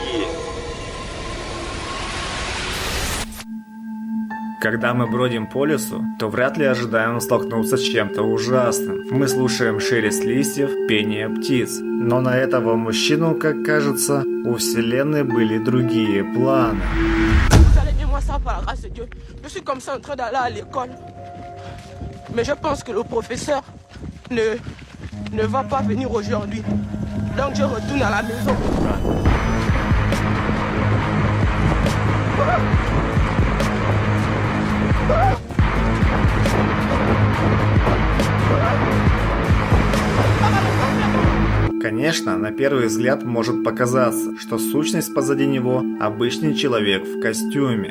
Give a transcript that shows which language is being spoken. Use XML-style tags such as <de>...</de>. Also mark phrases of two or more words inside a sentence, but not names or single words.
<ru>Когда мы бродим по лесу, то вряд ли ожидаем столкнуться с чем-то ужасным. Мы слушаем шелест листьев, пение птиц. Но на этого мужчину, как кажется, у Вселенной были другие планы.</ru> <fr>Mais je pense que le professeur ne va pas venir aujourd'hui. Donc je retourne à la maison.</fr> <ru>Конечно, на первый взгляд может показаться, что сущность позади него – обычный человек в костюме.</ru>